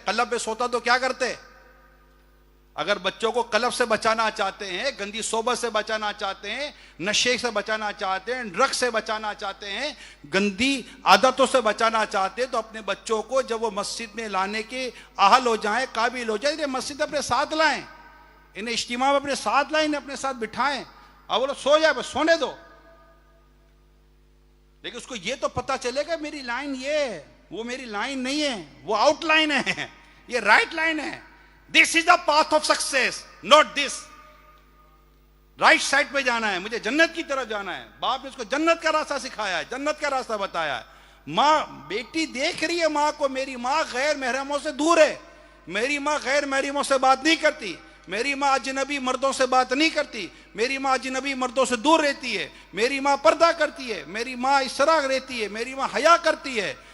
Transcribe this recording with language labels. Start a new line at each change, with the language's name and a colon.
Urdu: قلب پہ سوتا تو کیا کرتے؟ اگر بچوں کو قلب سے بچانا چاہتے ہیں, گندی صحبت سے بچانا چاہتے ہیں, نشے سے بچانا چاہتے ہیں, ڈرگ سے بچانا چاہتے ہیں, گندی عادتوں سے بچانا چاہتے ہیں, تو اپنے بچوں کو جب وہ مسجد میں لانے کے اہل ہو جائیں, قابل ہو جائیں, انہیں مسجد اپنے ساتھ لائیں, انہیں اجتماع میں اپنے ساتھ لائیں, انہیں اپنے ساتھ بٹھائیں. اب وہ لوگ سو جائے, بس سونے دو, لیکن اس کو یہ تو پتا چلے گا میری لائن یہ ہے, وہ میری لائن نہیں ہے, وہ آؤٹ لائن ہے, یہ رائٹ لائن ہے.
English: This is the path of success, not this.
Urdu: Right side پہ جانا ہے, مجھے جنت کی طرف جانا ہے. باپ نے اس کو جنت کا راستہ سکھایا ہے, جنت کا راستہ بتایا ہے. ماں, بیٹی دیکھ رہی ہے ماں کو, میری ماں غیر محرموں سے دور ہے, میری ماں غیر محرموں سے بات نہیں کرتی, میری ماں اجنبی مردوں سے بات نہیں کرتی, میری ماں اجنبی مردوں سے دور رہتی ہے, میری ماں پردہ کرتی ہے, میری ماں اس طرح رہتی ہے, میری ماں حیا کرتی ہے.